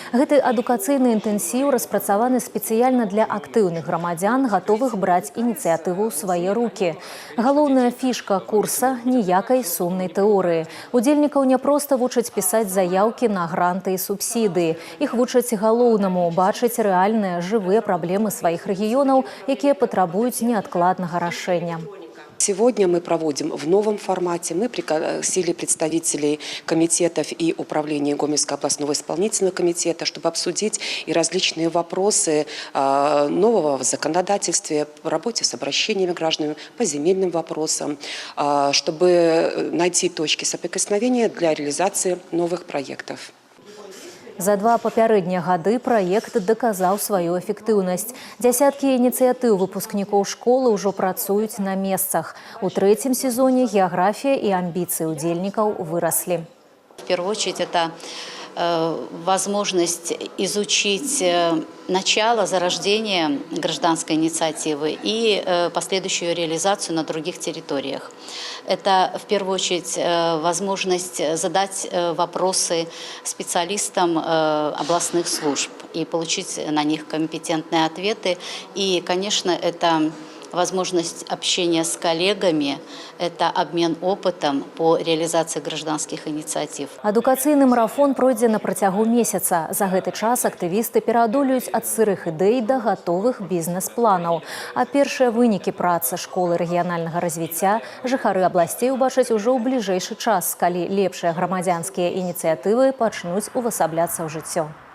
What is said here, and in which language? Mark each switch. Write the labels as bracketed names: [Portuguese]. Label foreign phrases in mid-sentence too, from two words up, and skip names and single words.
[Belarusian] Гэты адукацыйны інтэнсіў распрацаваны спецыяльна для актыўных грамадзян, гатовых браць ініцыятыву ў свае рукі. Галоўная фішка курса – ніякай сумнай тэорыі. Удзельнікаў не проста вучаць пісаць заяўкі на гранты і субсідыі. Іх вучаць галоўнаму – бачыць рэальныя жывыя праблемы сваіх рэгіёнаў, якія патрабуюць неадкладнага рашэння. [Russian] Сегодня мы проводим в новом формате. Мы пригласили представителей комитетов и управления Гомельского областного исполнительного комитета, чтобы обсудить и различные вопросы нового в законодательстве, по работе с обращениями граждан, по земельным вопросам, чтобы найти точки соприкосновения для реализации новых проектов. [Belarusian] За 2 папярэднія гады праект даказаў сваю эфектыўнасць. Дзясяткі ініцыятыў выпускнікоў школы ўжо працуюць на месцах. У 3-м сезоне геаграфія і амбіцыі удзельнікаў выраслі. [Russian] В первую очередь, это возможность изучить начало зарождения гражданской инициативы и последующую реализацию на других территориях. Это, в первую очередь, возможность задать вопросы специалистам областных служб и получить на них компетентные ответы. И, конечно, это возможность общения с коллегами, это обмен опытом по реализации гражданских инициатив. [Belarusian] Адукацыйны марафон пройдзе на працягу месяца. За гэты час актывісты пераадолююць ад сырых ідэй да гатовых бізнес-планаў. А першыя вынікі працы школы рэгіянальнага развіцця жыхары абласцей убачаць ужо ў бліжэйшы час, калі лепшыя грамадзянскія ініцыятывы пачнуць увасабляцца ў жыццё.